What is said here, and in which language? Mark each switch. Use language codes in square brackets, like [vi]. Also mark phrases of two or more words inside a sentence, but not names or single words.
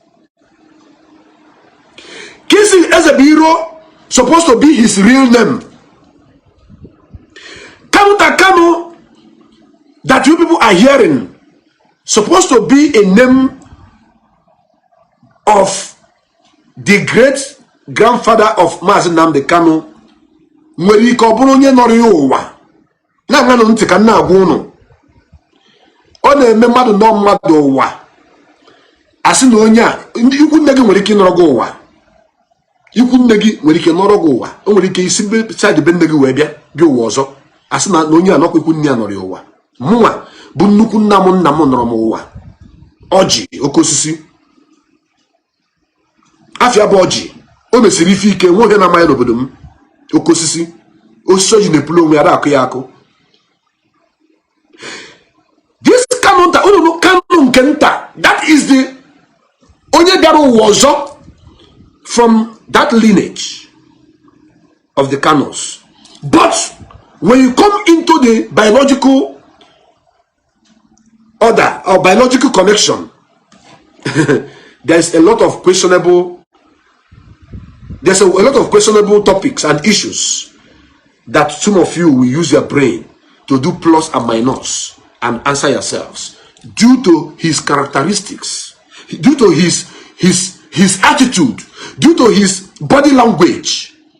[en] Kinsley Ezebilo supposed to be his real name. Kanu that you people are hearing supposed to be a name of the great grandfather of Mazi Nnamdi Kanu. [ig] Nwere ike ọ bụrụ onye nọrọ ya ụwa na-anụ ntị ka nna agwa unu ọ na-eme mmadụ nọ mmadụ ụwa asị na onye a ikwu nne gị nwere ike nọrọ gị ụwa, ikwu nne gị nwere ike nọrọ gị ụwa, o nwere ike isi side be nne gị wee bịa ụwa ọzọ asị na onye a nọkwa ikwu nne ya nọrọ ya ụwa. Mụnwa bụ nnukwu nna m nọrọ m ụwa. Ọjị oke osisi afịa bụ ọjị, o mesiri ife ike nwoke na amaghị n'obodo m. Oke osisi ọjị na-epulu onwe ya akụ ya akụ. This Kanu nta, unu Kanu nke nta, [en] that is the [ig] onye bịara ụwa ọzọ [en] from that lineage of the Kanus. But when you come into the biological order or biological connection, there's a lot of questionable topics and issues that some of you will use your brain to do plus and minus and answer yourselves due to his characteristics, due to his attitude, due to his body language.